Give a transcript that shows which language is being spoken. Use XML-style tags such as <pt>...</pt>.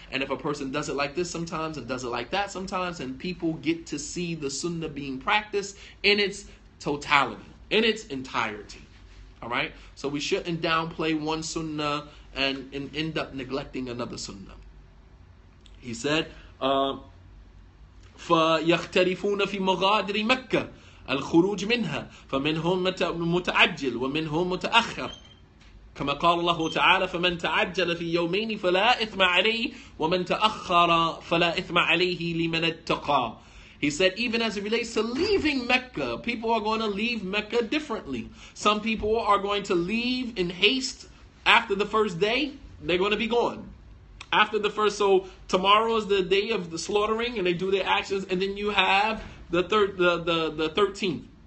<en>And if a person does it like this sometimes and does it like that sometimes, and people get to see the sunnah being practiced in its totality, in its entirety. All right? So we shouldn't downplay one sunnah and end up neglecting another sunnah. He said,</en> <ar>فيختلفون في مغادر مكة الخروج منها فمنهم متعجل ومنهم متأخر كما قال الله تعالى فمن تعجل في يومين فلا إثم عليه ومن تأخر فلا إثم عليه لمن اتقى.</ar> <en>He said, even as it relates to leaving Mecca, people are going to leave Mecca differently. Some people are going to leave in haste after the first day. They're going to be gone. After the first, so tomorrow is the day of the slaughtering, and they do their actions, and then you have the 13th.</en>